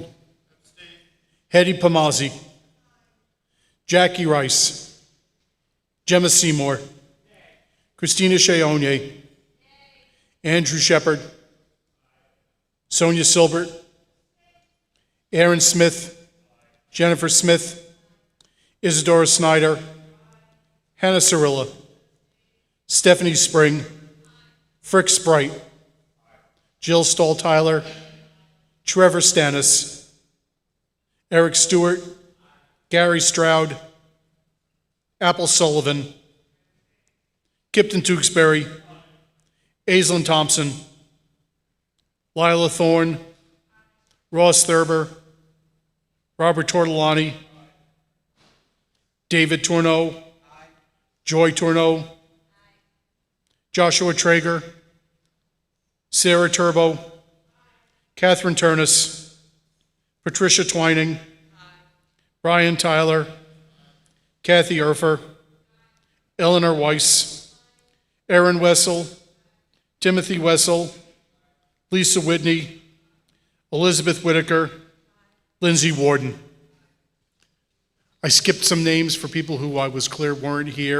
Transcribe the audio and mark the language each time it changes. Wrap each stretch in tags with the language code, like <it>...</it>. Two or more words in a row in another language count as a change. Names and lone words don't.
<en>Hetty Pamazzi. Jackie Rice. Gemma Seymour. Christina Sheonye. Andrew Shepard. Sonia Silbert. Aaron Smith. Jennifer Smith. Isadora Snyder. Hannah Cirilla. Stephanie Spring. Frick Sprite. Jill Stahl-Tyler. Trevor Stannis. Eric Stewart. Gary Stroud. Apple Sullivan. Kipton Tewksbury. Aislinn Thompson. Lila Thorne. Ross Thurber. Robert Tortolani. David Tourneau. Joy Tourneau. Joshua Traeger. Sarah Turbo. Catherine Turnus. Patricia Twining. Brian Tyler. Kathy Erfer. Eleanor Weiss. Aaron Wessel. Timothy Wessel. Lisa Whitney. Elizabeth Whitaker. Lindsay Warden. I skipped some names for people who I was clear weren't here.</en>